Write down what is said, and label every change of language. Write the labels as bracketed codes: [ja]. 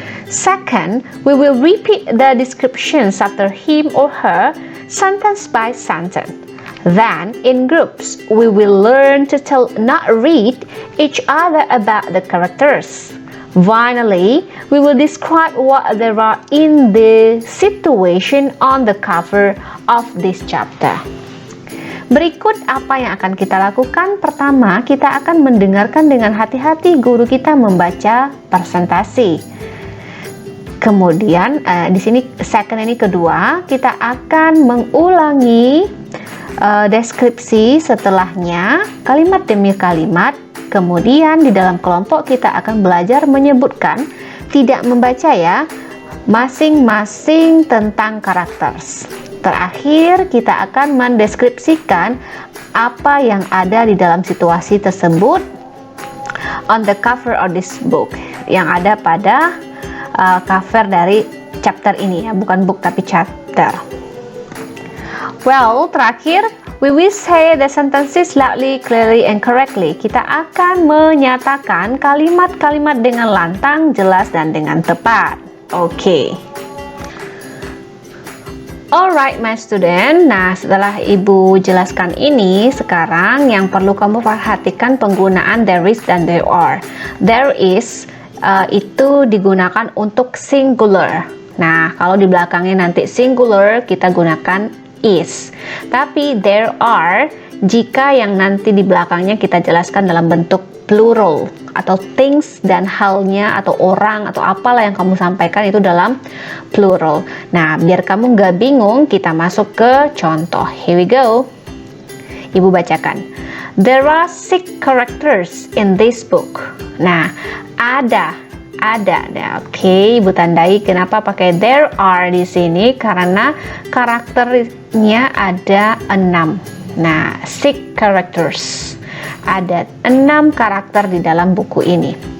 [en] Second, we will repeat the descriptions after him or her, sentence by sentence. Then, in groups, we will learn to tell, not read, each other about the characters. Finally, we will describe what there are in the situation on the cover of this chapter. [id] Berikut apa yang akan kita lakukan. Pertama, kita akan mendengarkan dengan hati-hati guru kita membaca presentasi. Kemudian di sini second ini kedua, kita akan mengulangi deskripsi setelahnya kalimat demi kalimat. Kemudian di dalam kelompok kita akan belajar menyebutkan, tidak membaca ya, masing-masing tentang karakter. Terakhir kita akan mendeskripsikan apa yang ada di dalam situasi tersebut [en] on the cover of this book, [id] yang ada pada cover dari chapter ini ya, bukan book tapi chapter. [en] Well, [id] terakhir, [en] we will say the sentences loudly, clearly, and correctly. [id] Kita akan menyatakan kalimat-kalimat dengan lantang, jelas, dan dengan tepat. Oke. [en] Alright my student, [id] nah setelah ibu jelaskan ini, sekarang yang perlu kamu perhatikan penggunaan there is dan there are. There is itu digunakan untuk singular. Nah, kalau di belakangnya nanti singular, kita gunakan is. Tapi there are, jika yang nanti di belakangnya kita jelaskan dalam bentuk plural, atau things dan halnya, atau orang, atau apalah yang kamu sampaikan itu dalam plural. Nah, biar kamu nggak bingung, kita masuk ke contoh. [en] Here we go. [id] Ibu bacakan. [en] There are 6 characters in this book. [id] Nah, ada. Nah, oke, ibu tandai kenapa pakai there are di sini, karena karakternya ada 6. Nah, 6 characters. Ada 6 karakter di dalam buku ini.